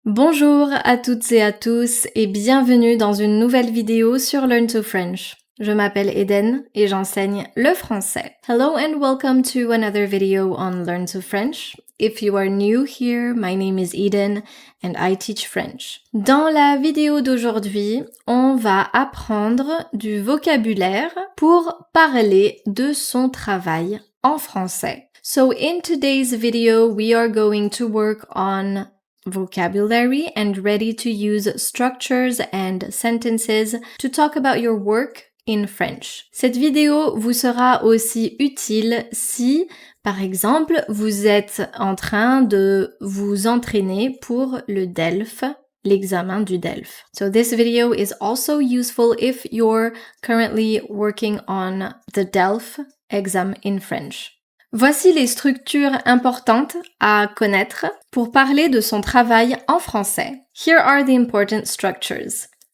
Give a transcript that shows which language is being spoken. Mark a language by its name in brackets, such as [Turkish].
[French] Bonjour à toutes et à tous et bienvenue dans une nouvelle vidéo sur Learn to French. Je m'appelle Eden et j'enseigne le français. [English] Hello and welcome to another video on Learn to French. If you are new here, my name is Eden and I teach French. [French] Dans la vidéo d'aujourd'hui, on va apprendre du vocabulaire pour parler de son travail en français. [English] So in today's video, we are going to work on vocabulary and ready to use structures and sentences to talk about your work in French. [French] Cette vidéo vous sera aussi utile si, par exemple, vous êtes en train de vous entraîner pour le DELF, l'examen du DELF. [English] So this video is also useful if you're currently working on the DELF exam in French. [French] Voici les structures importantes à connaître pour parler de son travail en français. [English] Here are the important structures.